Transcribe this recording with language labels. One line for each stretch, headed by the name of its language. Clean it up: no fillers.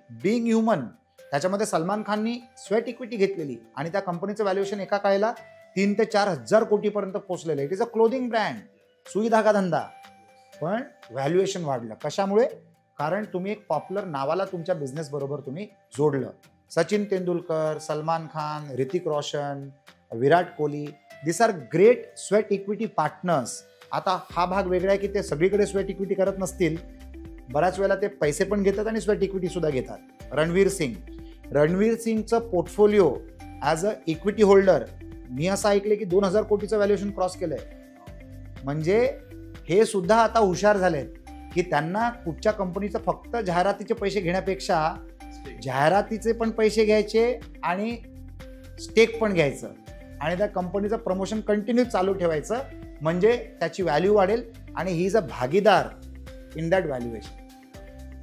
Marathi: Bing human, त्याच्यामध्ये Salman खाननी sweat equity घेतलेली आणि त्या कंपनीचं व्हॅल्युएशन एका काळाला 3 ते 4 हजार कोटीपर्यंत पोहोचलेलं.
English: it is a clothing brand,
Marathi: सुई धागा धंदा, पण व्हॅल्युएशन वाढलं. कशामुळे? कारण तुम्ही एक पॉप्युलर नावाला तुमच्या बिझनेस बरोबर तुम्ही जोडलं.
English: Sachin Tendulkar, Salman Khan, Hrithik Roshan, Virat Kohli, this are great sweat equity partners.
Marathi: आता हा भाग वेगळा आहे की ते सगळीकडे स्वेट इक्विटी करत नसतील, बऱ्याच वेळेला ते पैसे पण घेतात आणि स्वेट इक्विटी सुद्धा घेतात. रणवीर सिंगचं portfolio
English: as a equity holder,
Marathi: मी असं ऐकलं की 2000 कोटीचं व्हॅल्युएशन क्रॉस केलंय. म्हणजे हे सुद्धा आता हुशार झालेत की त्यांना कुठच्या कंपनीचं फक्त जाहिरातीचे पैसे घेण्यापेक्षा जाहिरातीचे पण पैसे घ्यायचे आणि स्टेक पण घ्यायचं, आणि त्या कंपनीचं प्रमोशन कंटिन्यू चालू ठेवायचं, म्हणजे त्याची व्हॅल्यू वाढेल आणि
English: He is a भागीदार in that valuation.